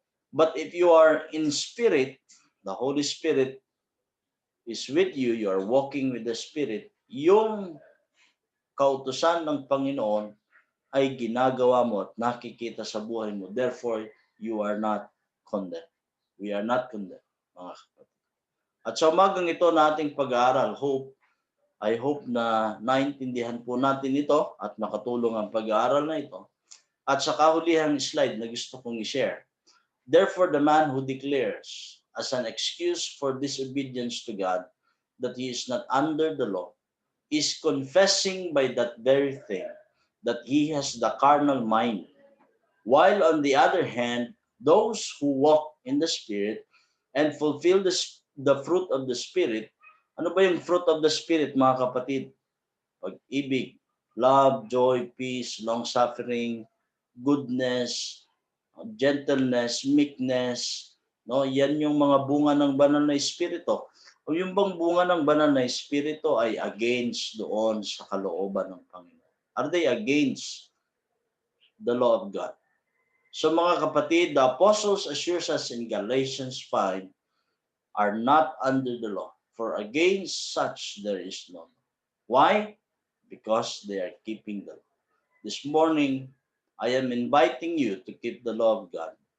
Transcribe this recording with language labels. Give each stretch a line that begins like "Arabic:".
English: But if you are in spirit, the Holy Spirit is with you, you are walking with the Spirit,
Filipino: yung kautusan ng Panginoon ay ginagawa mo at nakikita sa buhay mo.
English: Therefore, you are not condemned. We are not condemned,
Filipino: mga kapatid. At sa umagang ito na ating pag-aaral,
English: I hope
Filipino: na naintindihan po natin ito at nakatulong ang pag-aaral na ito. At sa kahulihang slide na gusto kong i-share.
English: Therefore, the man who declares as an excuse for disobedience to God that he is not under the law is confessing by that very thing that he has the carnal mind. While on the other hand, those who walk in the Spirit and fulfill the fruit of the Spirit,
Filipino: ano ba yung
English: fruit of the Spirit, mga kapatid? Pag-ibig, love, joy, peace, long-suffering, goodness, gentleness, meekness, no?
Filipino: Yan yung mga bunga ng banal na espiritu. O yung bang bunga ng banal na espiritu ay against doon sa kalooban ng Panginoon.
English: Are they against the law of God? So
Filipino: mga kapatid,
English: the apostles assures us in Galatians 5 are not under the law, for against such there is no law. Why? Because they are keeping the law. This morning, I am inviting you to keep the law of God.